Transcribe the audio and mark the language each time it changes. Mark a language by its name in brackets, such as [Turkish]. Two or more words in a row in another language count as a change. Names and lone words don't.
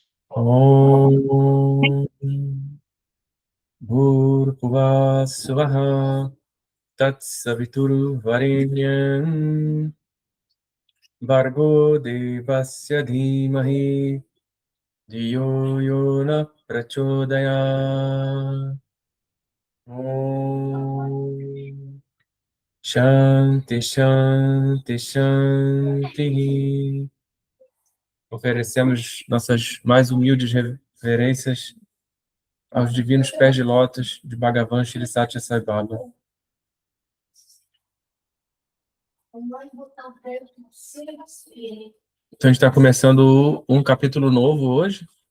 [Sanskrit] ॐ भूर्भुवः स्वाहा तत्सवितुर् वरेण्यं भर्गो देवस्य धीमहि धियो यो नः प्रचोदयात्. ॐ शान्ति शान्ति शान्ति. [Portuguese] Oferecemos nossas mais humildes reverências aos divinos pés de lótus de Bhagavan Shri Satya Sai Baba. Então, a gente está começando um capítulo novo hoje.